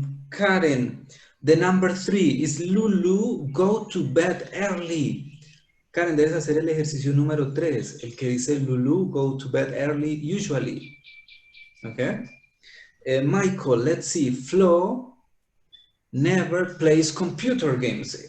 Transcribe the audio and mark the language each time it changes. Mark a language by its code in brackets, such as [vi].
[en] Karen. The number 3 is Lulu go to bed early. [es] Karen, debes hacer el ejercicio número 3, el que dice [en] Lulu go to bed early usually. Okay. Michael, let's see. Flo never plays computer games.